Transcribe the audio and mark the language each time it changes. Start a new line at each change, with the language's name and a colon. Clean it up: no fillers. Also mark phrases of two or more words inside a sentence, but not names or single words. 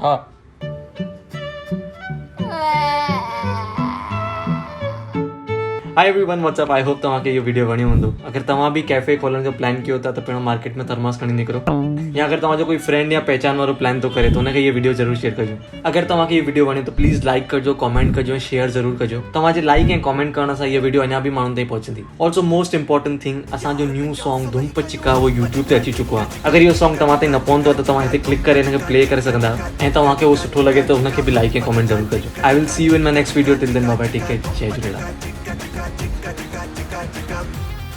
Sindhi: हा
English: Hi everyone, what's up, I hope
Sindhi: तव्हांखे इहो वीडियो वणियो हूंदो। अगरि तव्हां बि कैफे खोलण जो प्लान कयो था त पहिरियों मार्केट में थर्मास खणी निकिरो, या अगरि तव्हांजो कोई फ्रेंड या पहचान वारो प्लान थो करे त हुनखे इहो वीडियो ज़रूर शेयर कजो। अगरि तव्हांखे इहो वीडियो वणे त
English: please like
Sindhi: कजो, कमेंट कजो ऐं शेयर ज़रूर कजो। तव्हांजे लाइक ऐं कमेंट करण सां इहा वीडियो अञा बि माण्हुनि ताईं पहुचंदी।
English: Also most important thing,
Sindhi: असांजो
English: new song
Sindhi: धूम पचिका उहो यूट्यूब ते अची चुको आहे। अगरि इहो सॉन्ग तव्हां ताईं न पहुंदो त तव्हां हिते क्लिक करे हिनखे प्ले करे सघंदा आहियो, ऐं तव्हांखे उहो सुठो लॻे त हुनखे बि लाइक ऐं कमेंट ज़रूर कजो।
English: I will see you in my next video, till then bye bye, take care,
Sindhi: जय झूलेलाल।